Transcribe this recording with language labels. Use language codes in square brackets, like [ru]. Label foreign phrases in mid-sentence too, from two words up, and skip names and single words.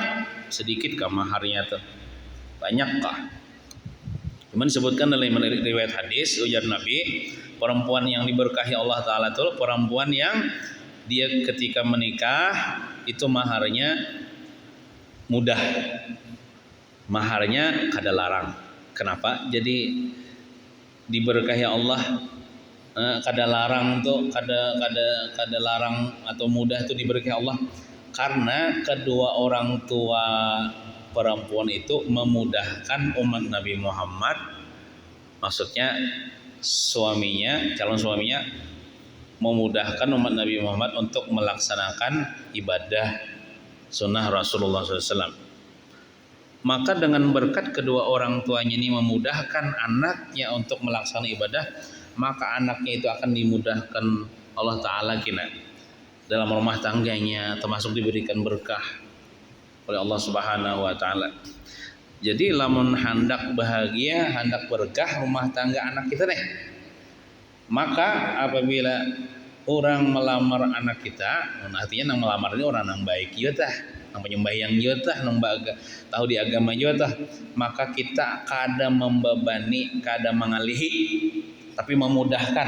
[bjn] Sedikit kah maharnya tuh? Banyak kah? [id] Cuman disebutkan dalam riwayat hadis, ujar Nabi, perempuan yang diberkahi Allah Ta'ala itu perempuan yang dia ketika menikah itu maharnya mudah, [bjn] maharnya kada larang. [id] Kenapa? Jadi diberkahi Allah, kada larang tuh, kada larang atau mudah itu diberkahi Allah karena kedua orang tua perempuan itu memudahkan umat Nabi Muhammad, maksudnya suaminya, calon suaminya memudahkan umat Nabi Muhammad untuk melaksanakan ibadah sunnah Rasulullah SAW. Maka dengan berkat kedua orang tuanya ini memudahkan anaknya untuk melaksanakan ibadah, maka anaknya itu akan dimudahkan Allah Ta'ala kina dalam rumah tangganya, termasuk diberikan berkah oleh Allah [ar] سبحانه وتعالى. [bjn] Jadi lamun hendak bahagia, hendak berkah rumah tangga anak kita nih, maka apabila orang melamar anak kita, artinya nang melamar ini orang yang baik juga tah, nang penyembahyang juga tah, nang tahu di agama juga tah, maka kita kada membebani, kada mengalihi, tapi memudahkan.